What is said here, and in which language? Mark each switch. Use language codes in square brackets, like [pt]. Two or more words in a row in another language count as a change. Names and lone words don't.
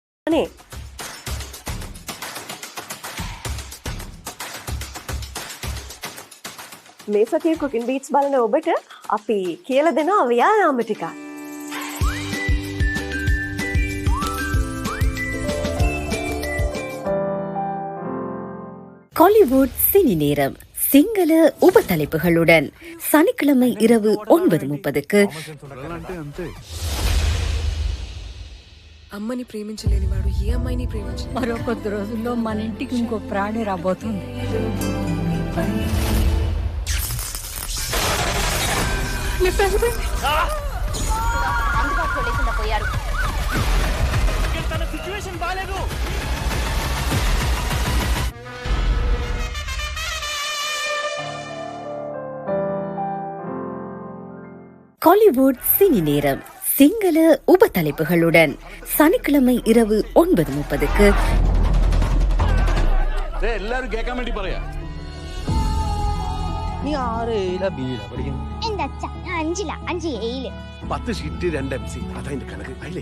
[si] අනේ මේ සතියේ කුකින් බීට්ස් බලන ඔබට අපි කියලා දෙනවා ව්‍යායාම ටිකක්. [ta] காலிவுட் சினி நேரம் சிங்கள உபத்தலைப்புகளுடன் சனிக்கிழமை இரவு 9:30க்கு. [te] అమ్మని ప్రేమించలేని వాడు ఏ అమ్మాయిని ప్రేమించలేడు. మరో కొద్ది రోజుల్లో మన ఇంటికి ఇంకో ప్రాణి రాబోతుంది. అందుబాటులో లేకుండా పోయారు. తన సిచ్యువేషన్ బాలేదు. [ta] காலிவுட் சினி நேரம் சிங்கள உபத்தலைப்புகளுடன் சனிக்கிழமை இரவு 9:30க்கு. எல்லாரும் கேட்க வேண்டி பாருங்க. நீ 6 B படிக்கணும். [ml] എന്താ അച്ഛാ ഞാൻ 5 7 10 ഷീറ്റ് 2 MC അതാ എന്റെ കണക്ക്. അല്ലേ